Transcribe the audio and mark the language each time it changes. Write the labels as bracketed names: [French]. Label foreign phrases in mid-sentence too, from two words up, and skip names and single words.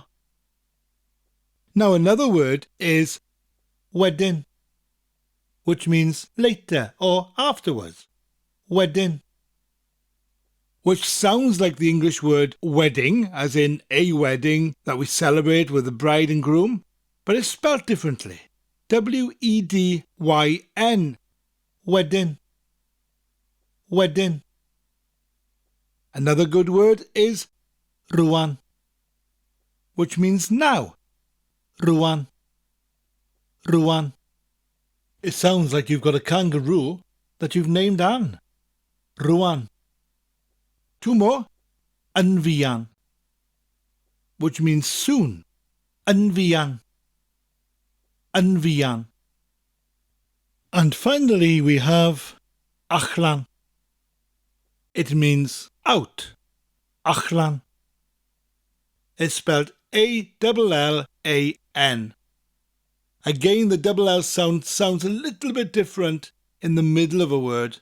[English] Now another word is Wedyn, which means later or afterwards. Wedyn. Which sounds like the English word wedding, as in a wedding that we celebrate with the bride and groom, but it's spelt differently. W-E-D-Y-N. Wedyn. Wedyn. Another good word is Rhan, which means now. Rhan. Rhan. It sounds like you've got a kangaroo that you've named Anne. Rhan. Two more. [Welsh] Yn-fuan, [English] which means soon. [Welsh] Yn-fuan. Yn-fuan. [English] And finally we have Ach-lan. It means out. Ach-lan. It's spelled A-L-L-A-N. Again, the double L sound sounds a little bit different in the middle of a word.